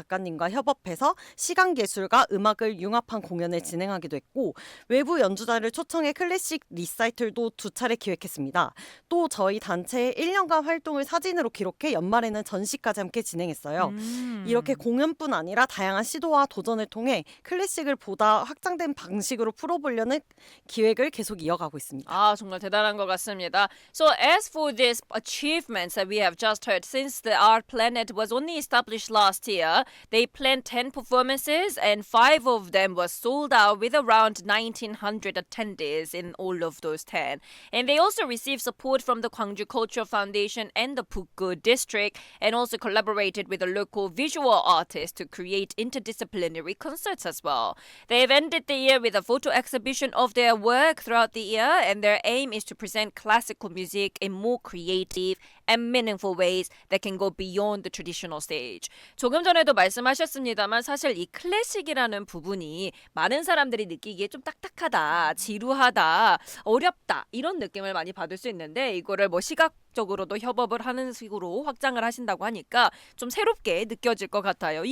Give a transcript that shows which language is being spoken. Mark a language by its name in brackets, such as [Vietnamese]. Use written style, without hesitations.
[Korean] 작가님과 협업해서 시각예술과 음악을 융합한 공연을 진행하기도 했고 외부 연주자를 초청해 클래식 리사이틀도 2차례 기획했습니다. 또 저희 단체의 1년간 활동을 사진으로 기록해 연말에는 전시까지 함께 진행했어요. 이렇게 공연뿐 아니라 다양한 시도와 도전을 통해 클래식을 보다 확장된 방식으로 풀어보려는 기획을 계속 이어가고 있습니다. 아, 정말 대단한 것 같습니다. [English] So as for these achievements that we have just heard, since the Art Planet was only established last year, they planned 10 performances and 5 of them were sold out with around 1,900 attendees in all of those 10. And they also received support from the Gwangju Cultural Foundation and the Pukgu District and also collaborated with a local visual artist to create interdisciplinary concerts as well. They've ended the year with a photo exhibition of their work throughout the year, and their aim is to present classical music in more creative and meaningful ways that can go beyond the traditional stage. [Korean] 조금 전에도 말씀하셨습니다만 사실 이 클래식이라는 부분이 많은 사람들이 느끼기에 좀 딱딱하다, 지루하다, 어렵다 이런 느낌을 많이 받을 수 있는데 이거를 뭐 시각적으로도 협업을 하는 식으로 확장을 하신다고 하니까 좀 새롭게 느껴질 것 같아요.